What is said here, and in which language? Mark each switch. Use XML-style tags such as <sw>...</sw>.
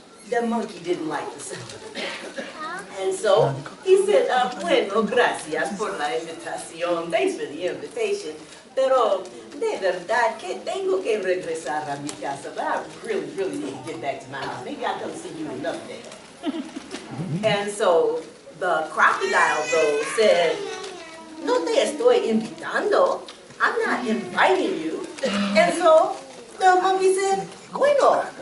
<en>The monkey didn't like the sound of it. And so he said,</en> <es>bueno, gracias por la invitación.</es> <en>Thanks for the invitation.</en> <es>Pero de verdad que tengo que regresar a mi casa.</es> <en>But I really need to get back to my house. Maybe I'll come see you another day. And so the crocodile, though, said,</en> <es>no te estoy invitando.</es> <en>I'm not inviting you. And so the monkey said, bueno.</en>